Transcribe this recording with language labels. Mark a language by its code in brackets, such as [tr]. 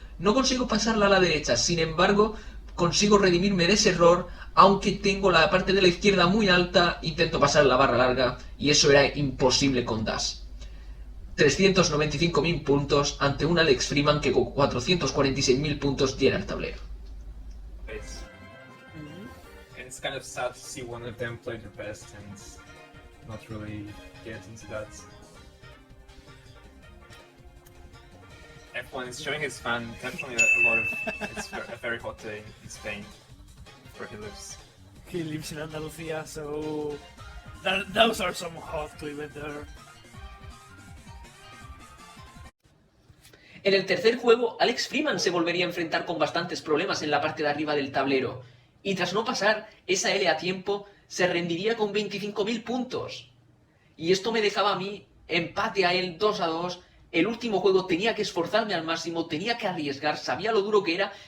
[es] No consigo pasarla a la derecha. Sin embargo, consigo redimirme de ese error. Aunque tengo la parte de la izquierda muy alta, intento pasar la barra larga y eso era imposible con Dash. 395.000 puntos ante un Alex Freeman que con 446.000 puntos llena el tablero. [en] It's kind of sad to see one of them play their best and not really get into that. F1 is showing his fan definitely a lot of. It's a very hot day in Spain. Where he lives. He lives in Andalucía, so those are some hot clips there. [es] En el tercer juego, Alex Freeman se volvería a enfrentar con bastantes problemas en la parte de arriba del tablero. Y tras no pasar esa L a tiempo, se rendiría con 25.000 puntos. Y esto me dejaba a mí empate a él 2-2. El último juego tenía que esforzarme al máximo, tenía que arriesgar, sabía lo duro que era.